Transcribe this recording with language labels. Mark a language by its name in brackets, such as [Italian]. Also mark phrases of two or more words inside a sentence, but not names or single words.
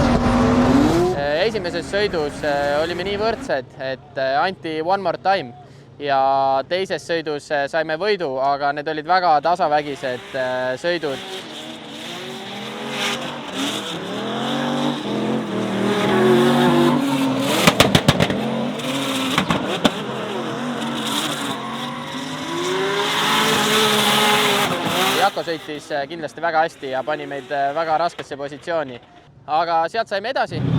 [Estonian] Esimeses sõidus olime nii võrdsed, et anti [English] one more time [Estonian] ja teises sõidus saime võidu, aga need olid väga tasavägised sõidud. Jako sõitis kindlasti väga hästi ja pani meid väga raskesse positsiooni, aga sealt saime edasi.